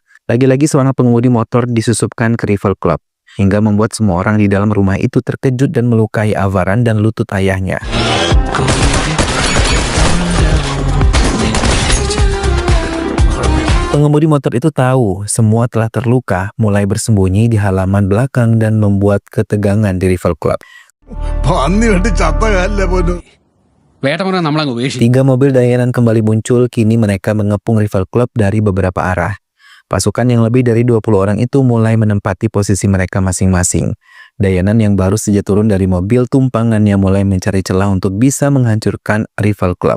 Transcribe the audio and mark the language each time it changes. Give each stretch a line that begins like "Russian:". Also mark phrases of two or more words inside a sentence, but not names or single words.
Indonesian: Lagi-lagi seorang pengemudi motor disusupkan ke Rival Club, hingga membuat semua orang di dalam rumah itu terkejut dan melukai Avaran dan lutut ayahnya. Pengemudi motor itu tahu semua telah terluka, mulai bersembunyi di halaman belakang dan membuat ketegangan di Rival Club.
Malayalam: പന്നി വെട്ടി ചത്ത കാലിലെ പോലും.
Indonesian: 3 mobil Dayanan kembali muncul, kini mereka mengepung Rival Club dari beberapa arah. Pasukan yang lebih dari 20 orang itu mulai menempati posisi mereka masing-masing. Dayanan yang baru saja turun dari mobil tumpangannya mulai mencari celah untuk bisa menghancurkan Rival Club.